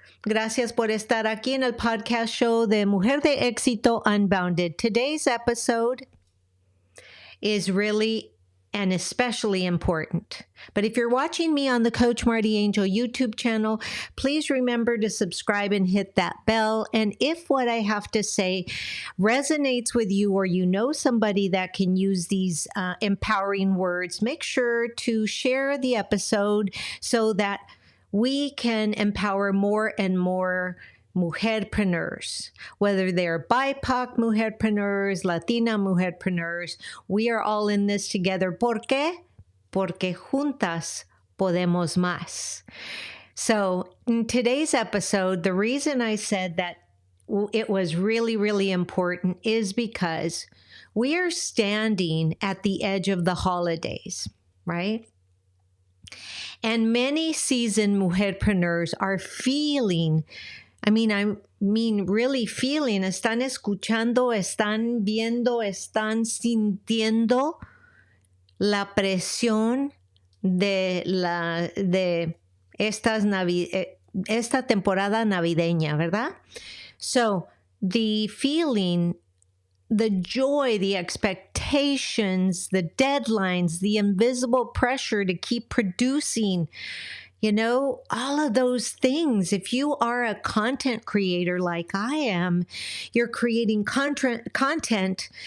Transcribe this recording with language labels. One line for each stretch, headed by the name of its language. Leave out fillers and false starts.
Spanish: Gracias por estar aquí en el podcast show de Mujer de Éxito Unbounded.
English: Today's episode is really and especially important. But if you're watching me on the Coach MartiAngel YouTube channel, please remember to subscribe and hit that bell. And if what I have to say resonates with you or you know somebody that can use these empowering words, make sure to share the episode so that we can empower more and more mujerpreneurs, whether they're BIPOC mujerpreneurs, Latina mujerpreneurs. We are all in this together.
Spanish: ¿Por qué? Porque juntas podemos más.
English: So in today's episode, the reason I said that it was really, really important is because we are standing at the edge of the holidays, right? And many seasoned mujerpreneurs are feeling, really feeling,
Spanish: están escuchando, están viendo, están sintiendo la presión de esta temporada navideña, ¿verdad?
English: So the feeling, the joy, the expectations, the deadlines, the invisible pressure to keep producing, all of those things. If you are a content creator like I am, you're creating content.